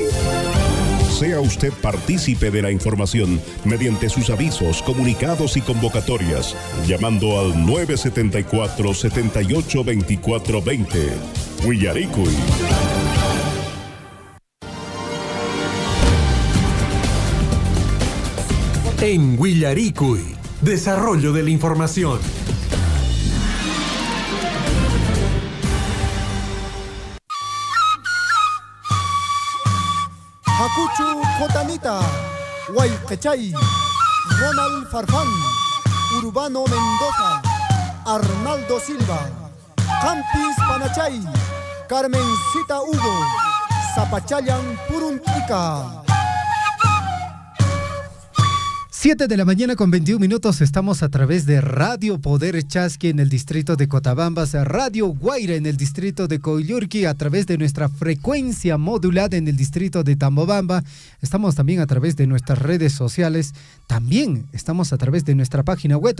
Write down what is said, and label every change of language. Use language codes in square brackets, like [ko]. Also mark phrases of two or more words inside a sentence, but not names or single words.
[es] Sea usted partícipe de la información mediante sus avisos, comunicados y convocatorias, llamando al 974-782420. Huillaricuy. En Huillaricuy, desarrollo de la información. Hakuchu Cotanita, Huaycachay, Ronald Farfán, Urbano Mendoza, Arnaldo Silva, Campis Panachay, Carmencita Hugo, Zapachayan Puruntica. 7 de la mañana con 21 minutos, estamos a través de Radio Poder Chasqui en el distrito de Cotabambas, Radio Guaira en el distrito de Coyurqui, a través de nuestra frecuencia modulada en el distrito de Tambobamba. Estamos también a través de nuestras redes sociales, también estamos a través de nuestra página web.